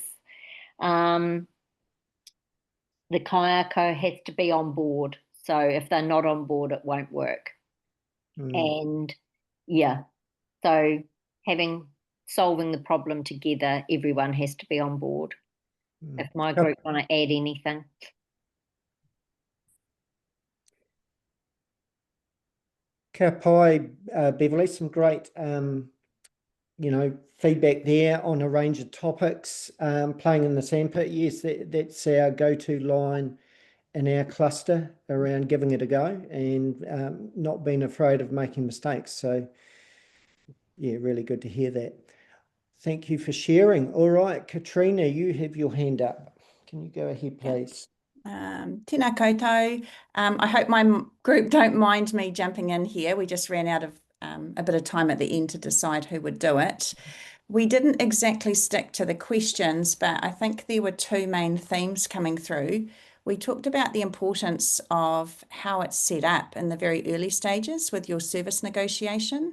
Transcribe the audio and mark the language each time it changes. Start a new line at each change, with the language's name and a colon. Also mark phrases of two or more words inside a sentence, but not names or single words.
English: The kaiako has to be on board. So if they're not on board, it won't work. And yeah, so solving the problem together, everyone has to be on board. If my group want to add anything.
Māori: Kia pai,
English: Beverly, some great, feedback there on a range of topics. Playing in the sandpit, yes, that's our go-to line in our cluster around giving it a go and not being afraid of making mistakes. So, yeah, really good to hear that. Thank you for sharing. All right, Katrina, you have your hand up. Can you go ahead, please?
Māori: Tēnā koutou.
English: I hope my group don't mind me jumping in here. We just ran out of a bit of time at the end to decide who would do it. We didn't exactly stick to the questions, but I think there were 2 main themes coming through. We talked about the importance of how it's set up in the very early stages with your service negotiation.